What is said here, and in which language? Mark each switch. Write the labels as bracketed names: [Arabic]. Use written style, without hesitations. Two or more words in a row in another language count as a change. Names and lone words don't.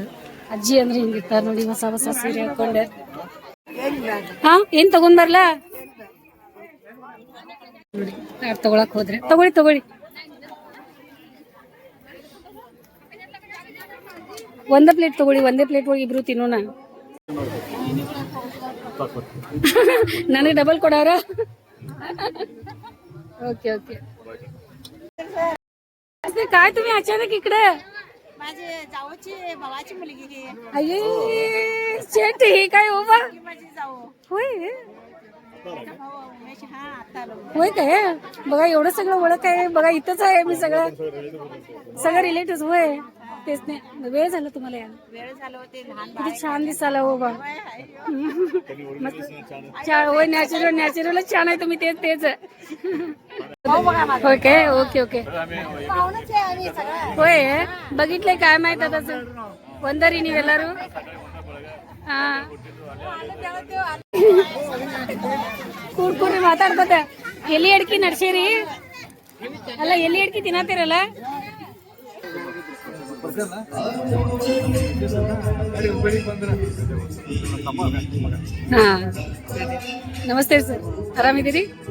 [Kannada] ಅಜ್ಜಿ ಅಂದ್ರೆ ಹಿಂಗಿರ್ತಾರ ನೋಡಿ, ಹೊಸ ಹೊಸ ಸೀರೆ ಹಾಕೊಂಡೆ. ಹಾ ಏನ್ ತಗೊಂಡ್ ಬರ್ಲಾ ನೋಡಿ, ಯಾರು ತಗೊಳಕ್ ಹೋದ್ರೆ ತಗೊಳ್ಳಿ. ಒಂದೇ ಪ್ಲೇಟ್ ತಗೊಳ್ಳಿ, ಒಂದೇ ಪ್ಲೇಟ್ ಒಳಗೆ ಇಬ್ರು ತಿನ್ನೋಣ. ನನಗೆ ಡಬಲ್ ಕೊಡಾರ. [English] OK OK [Marathi] काय तुम्ही अचानक इकडे? माझे जावची भावाची मुलगी ही. अये शेट ही काय हो बा? माझी जाऊ. होय हा आता आलो. होय काय? बघा एवढं सगळं ओळख आहे बघा, इथंच आहे मी, सगळं रिलेटिव्ह. होय तेच नाही, वेळ झाला तुम्हाला यायला? वेळ झालो ते लहान किती छान दिसायला हो बा. छान होय, नॅचरल छान आहे तुम्ही. तेच होय काय? [English] OK OK [Marathi] पाहुणच आहे आम्ही सगळं. होय बघितलंय काय माहित आता [Kannada] ಒಂದರಿ ನೀವೆಲ್ಲರೂ. ಹಾ ಕೂಡ್ರಿ ಮಾತಾಡ್ಕೋತ. ಎಲ್ಲಿ ಅಡ್ಕಿ ನಡ್ಸೀರಿ? ಅಲ್ಲ ಎಲ್ಲಿ ಅಡ್ಕಿ ತಿನ್ನತ್ತೀರಲ್ಲ? ಹಾ ನಮಸ್ತೆ ಸರ್, ಆರಾಮಿದ್ದೀರಿ?